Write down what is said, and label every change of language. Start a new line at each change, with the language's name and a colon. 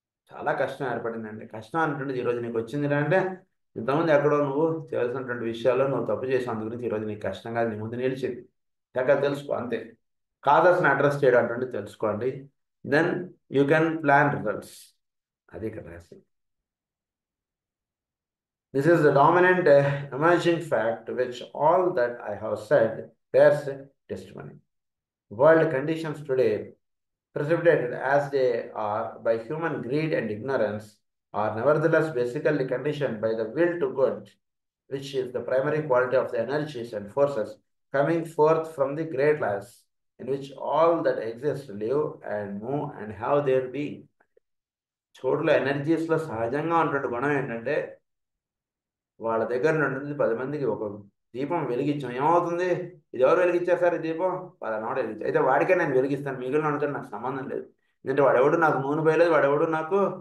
Telugu: చాలా కష్టం ఏర్పడిందండి. కష్టం అంటుండేది ఈరోజు నీకు వచ్చింది అంటే ఇంతకుముందు ఎక్కడో నువ్వు చేయాల్సినటువంటి విషయాల్లో నువ్వు తప్పు చేసావు, అందు గురించి ఈరోజు నీకు కష్టంగా నీ ముందు నిలిచింది. చక్కగా తెలుసుకో, అంతే. కాజెస్ని అడ్రస్ చేయడం అంటే తెలుసుకోండి,
English: Then you can plan results.
Telugu: అది ఇక్కడ రహస్యం.
English: This is the dominant emerging fact which all that I have said bears testimony. World conditions today, precipitated as they are by human greed and ignorance, are nevertheless basically conditioned by the will to good, which is the primary quality of the energies and forces coming forth from the great lives in which all that exists live and move and have their being.
Telugu: చోట్ల ఎనర్జీస్లో సహజంగా ఉన్నటువంటి గుణం ఏంటంటే వాళ్ళ దగ్గర నుండి 10 మందికి ఒక దీపం వెలిగించాం, ఏమవుతుంది? ఇది ఎవరు వెలిగించారు సార్ ఈ దీపం? వాళ్ళ వెలిగించారు, అయితే వాడికే నేను వెలిగిస్తాను, మిగిలిన వాళ్ళతో నాకు సంబంధం లేదు. ఎందుకంటే వాడెవడు నాకు నూనె పోయలేదు, వాడెవడు నాకు